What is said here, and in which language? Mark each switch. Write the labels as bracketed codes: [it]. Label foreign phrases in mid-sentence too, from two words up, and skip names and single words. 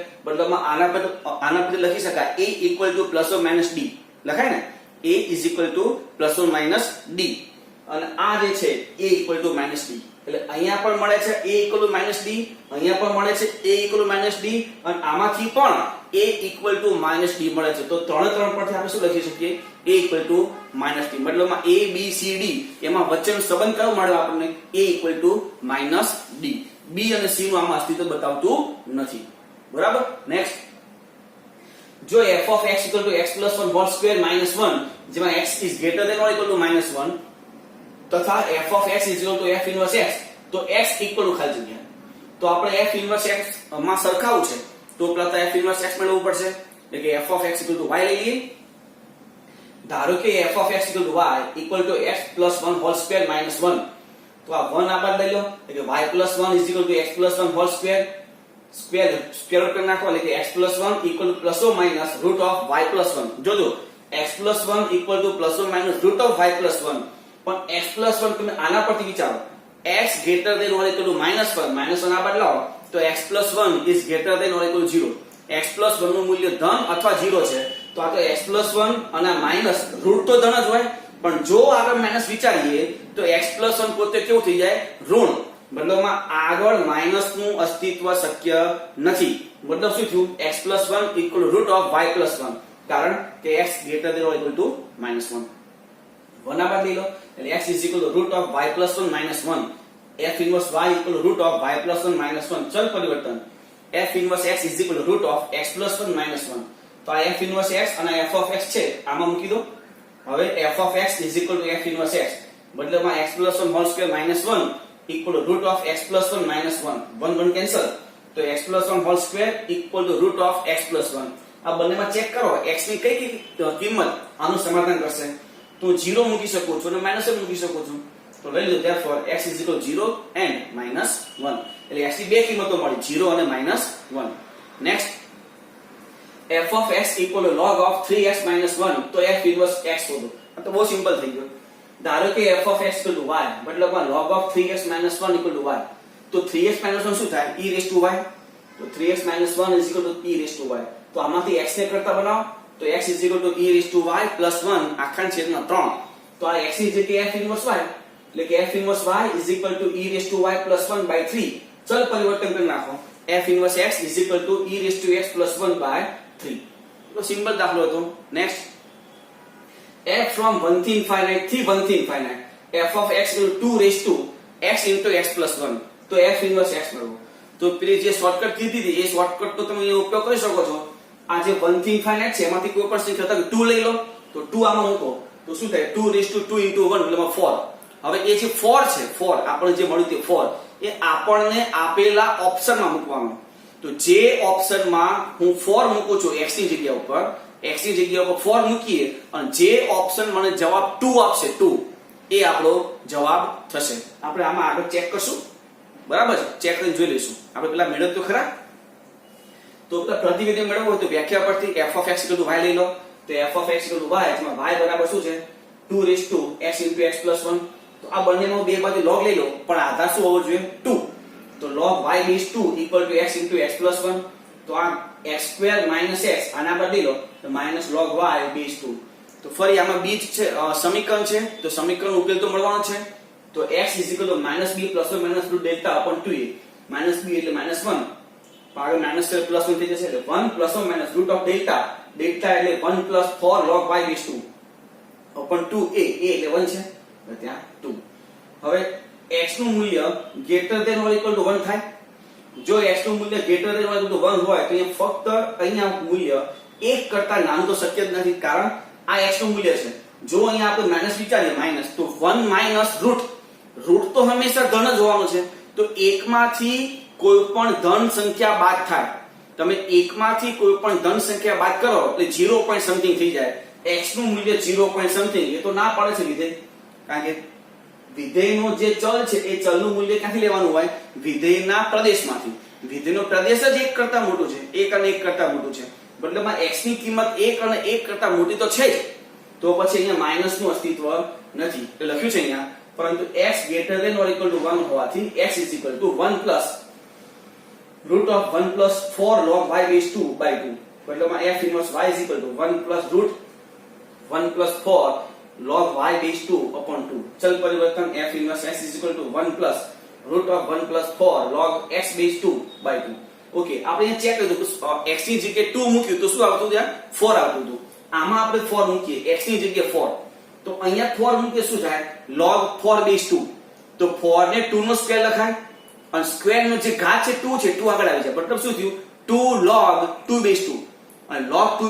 [gu] મતલબમાં આના પર લખી શકાય [en] a equal to +or - d [gu] લખાય ને, [en] a equal to +or - d [gu] અને આ જે છે [en] a equal to -d [gu] એટલે અહીંયા પણ મળે છે [en] a equal to -d, [gu] અહીંયા પણ મળે છે [en] a equal to -d [gu] અને આમાંથી પણ [en] a equal to -d [gu] મળે છે. તો ત્રણે ત્રણ પરથી આપણે શું લખી શકીએ [en] a equal to -d. [gu] મતલબમાં a b c d એમાં વચ્ચેનો સંબંધ કયો મળ્યો આપણને [en] a equal to -d. [gu] b અને c નું આમાં અસ્તિત્વ બતાવતું નથી. બરાબર. નેક્સ્ટ, જો [en] f of x = x + 1 whole square minus 1 [gu] જેમાં [en] x is greater than or equal to -1 [gu] તથા [en] f of x is equal to f inverse x [gu] તો [en] x equal to [gu] ખાલી જગ્યા. તો આપણે [en] f inverse x [gu] માં સરખાવું છે તો પહેલા [en] f inverse x [gu] મેળવવું પડશે એટલે કે [en] f of x equal to y [gu] લઈ લઈએ. ધારો કે [en] f of x equal to y equal to x + 1 whole square minus 1 [gu] તો આ 1 આ બાદ લઈ લો એટલે કે [en] y + 1 is equal to x + 1 whole square square root [gu] કરી નાખો એટલે કે [en] x + 1 equal to plus or minus root of y + 1. [gu] જોજો [en] x + 1 equal to plus or minus root of y + 1 [gu] પણ x + 1 તમે આના પરથી વિચારો [en] x greater than or equal to -1 -1 [gu] આ બાદ લાવો તો [en] x + 1 is greater than or equal to 0. [gu] x + 1 નું મૂલ્ય ધન અથવા 0 છે તો આ તો x + 1 અને [en] minus root [gu] તો ધન જ હોય પણ જો આગળ માઈનસ વિચારીએ તો x + 1 પોતે કેવું થઈ જાય ઋણ. મતલબમાં આગળ માઈનસ નું અસ્તિત્વ શક્ય નથી. મતલબ શું થયું [en] x + 1 equal to root of y + 1 [gu] કારણ કે [en] x greater than or equal to -1. [gu] 1 આ બાદ લઈ લો એટલે [en] x is equal to root of y + 1 -1 f inverse y equal to root of y + 1 -1 [gu] ચલ પરિવર્તન [en] f inverse x [gu] is equal to root of x + 1 -1 તો આ f inverse x અને [en] f of x [gu] છે આમાં મૂકી દો. હવે [en] f of x is equal to f inverse x [gu] મતલબમાં [en] x + 1 whole square -1 equal to root of x + 1 -1 1 [gu] 1 કેન્સલ તો [en] x + 1 whole square equal to root of x + 1. [gu] આ બંનેમાં ચેક કરો x ની કઈ કિંમત આનું સમાધાન કરશે તો 0 મૂકી શકો છો અને માઈનસ મૂકી શકો છો તો લઈ લો [en] therefore x is equal to 0 and -1 [gu] એટલે x ની બે કિંમતો મળી 0 અને -1. નેક્સ્ટ [en] f of x equal to log of 3x - 1 [gu] તો [en] f inverse x [gu] શોધો. આ તો બહુ સિમ્પલ થઈ ગયો. ધારો કે [en] f of x equal to y [gu] મતલબમાં [en] log of 3x - 1 equal to y [gu] તો 3x - 1 શું થાય [en] e raised to y [gu] તો [en] 3x - 1 is equal to e raised to y [gu] તો આમાંથી x ને કરતા બનાવો તો [en] x is equal to e raised to y + 1 [gu] આખા છેદમાં 3 તો આ x ની જગ્યાએ [en] f inverse y [gu] એટલે કે [en] f inverse y is equal to e raised to y + 1/3 [gu] ચલ પરિવર્તન કરી નાખો [en] f inverse x is equal to e raised to x + 1/3 [gu] તો સિમ્પલ દાખલો હતો. નેક્સ્ટ [en] f from 1 to infinite [gu] થી [en] 1 to infinite f of x equal to 2 raised to x into x + 1 [gu] તો [en] f inverse x [gu] મળવો. તો પેલી જે શોર્ટકટ કીધી હતી એ શોર્ટકટ તો તમે ઉપયોગ કરી શકો છો. આ જે 1 થી infinite છે એમાંથી કોઈ પણ સંખ્યા તમે 2 લઈ લો તો 2 આમાં મૂકો તો શું થાય [en] 2 raised to 2 into 1 [gu] એટલે 4. હવે એ જે 4 છે 4 આપણે જે મળ્યું તે 4 એ આપણને આપેલા ઓપ્શનમાં મૂકવાનું. તો જે ઓપ્શનમાં હું 4 મૂકું છું x ની જગ્યા ઉપર x ની જગ્યા ઉપર 4 મૂકીએ અને જે ઓપ્શન મને જવાબ 2 આપશે 2 એ આપણો જવાબ થશે. આપણે આમાં આગળ ચેક કરશું. બરાબર છે ચેક કરીને જોઈ લઈશું. આપણે પેલા મેળવ તો ખરા તો પેલા પ્રતિનિધિ મેળવવું હોય તો વ્યાખ્યા પરથી [en] f of x = y [gu] લઈ લો તો [en] f of x = y [gu] જેમાં y બરાબર શું છે [en] 2 raised to x into x + 1 [gu] તો આ બંનેનો બે બાજુ log લઈ લો પણ આધાર શું હોવો જોઈએ 2 તો [en] log y base 2 equal to x into x + 1 [gu] તો આ x² - x આના બદલી લો તો [en] -log y base 2 [gu] તો ફરી આમાં બીજ છે સમીકરણ છે તો સમીકરણ ઉકેલ તો મળવાનો છે તો [en] x is equal to -b plus or minus root delta upon 2a -b [gu] એટલે -1 આગળ માઈનસ પ્લસ 1 થઈ જશે એટલે [en] 1 plus or minus root of delta delta [gu] એટલે [en] 1 plus 4 log y base 2 upon 2a [gu] એટલે 1 છે એટલે ત્યાં 2. હવે x નું મૂલ્ય [en] greater than or equal to 1 [gu] થાય. જો x નું મૂલ્ય [en] greater than or equal to 1 [gu] હોય તો અહીંયા ફક્ત અહીંયા મૂલ્ય 1 કરતા નાનું તો શક્ય જ નથી કારણ આ x નું મૂલ્ય છે. જો અહીંયા આપણે માઈનસ વિચારીએ માઈનસ તો 1 minus રૂટ તો હંમેશા ધન જ હોવાનું છે તો 1 માંથી કોઈ પણ ધન સંખ્યા બાદ થાય. તમે 1 માંથી કોઈ પણ ધન સંખ્યા બાદ કરો એટલે [en] 0 point something [gu] થઈ જાય. x નું મૂલ્ય [en] 0 point something [gu] એ તો ના પડે છે વિધેય કારણ કે વિધેયનો જે ચલ છે એ ચલનું મૂલ્ય ક્યાંથી લેવાનું હોય વિધેયના પ્રદેશમાંથી. વિધેયનો પ્રદેશ જ 1 કરતા મોટો છે 1 અને 1 કરતા મોટું છે મતલબમાં x ની કિંમત 1 અને 1 કરતા મોટી તો છે જ, તો પછી અહીંયા માઈનસ નું અસ્તિત્વ નથી એટલે લખ્યું છે અહીંયા, પરંતુ [en] x greater than or equal to 1 [gu] હોવાથી [en] x is equal to 1 plus root of 1 plus 4 log y base 2 by 2, મતલબમાં f inverse y is equal to 1 plus root 1 plus 4 log y base 2 upon 2, [gu] ચલ પરિવર્તન [en] f inverse x is equal to 1 plus root of 1 plus 4 log x base 2 by 2. [gu] ઓકે, આપણે અહીંયા ચેક કર્યું તો x ની જગ્યાએ 2 મૂક્યું તો શું આવતું ત્યાં 4 આવતું હતું, આમાં આપણે 4 મૂકીએ x ની જગ્યાએ 4, તો અહીંયા 4 મૂકીએ શું થાય [en] log 4 base 2, [gu] તો 4 ને 2 નો સ્ક્વેર લખાય અને સ્ક્વેર નો જે ઘાત છે 2 છે 2 આગળ આવી જાય, મતલબ શું થયું [en] 2 log 2 base 2, [gu] અને [en] log 2